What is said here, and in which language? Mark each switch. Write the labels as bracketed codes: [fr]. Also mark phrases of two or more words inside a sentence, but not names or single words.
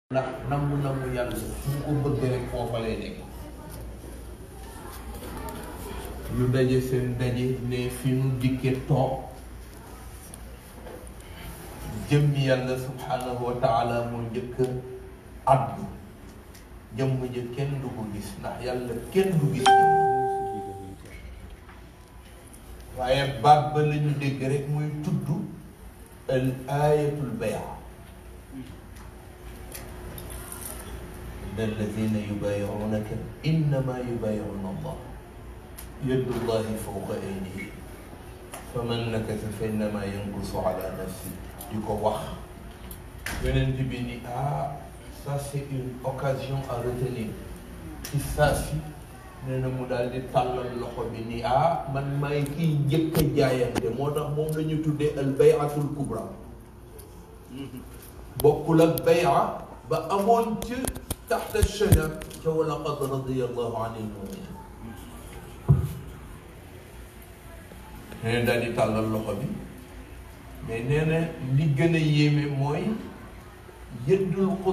[wo] ndax namm yàlla fu mu ko bëgg rek foofa lay nekk ñu daje seen daje ne fi nu dikke toog jëmmi yàlla [ar] سبحانه وتعالى [wo] moo njëkk addu jëmm ja kenn du ko gis ndax yàlla kenn du gis waaye baat ba lañu dégg rek muy tudd [ar] آية البيعة الذين يبايعونك إنما يبايعون الله يد الله فوق أيديهم فمن نكث فإنما ينكث على نفسه [wo] di ko wax yonent bi ni [fr] ça c'est une occasion à retenir [wo] ci saa si nee na mu daal di tàllal loxo bi ni man maay kiy njëkk a jaayante moo tax moom la ñu tuddee [ar] البيعة الكبرى [wo] bokkul ak baya ba amoon ci [ar] تحت الشجرة [wo] ca [ar] ولقد رضي الله عن المؤمنين [wo] nee na daal di tàllal loxo bi mais nee na li gën a yéeme mooy yëddul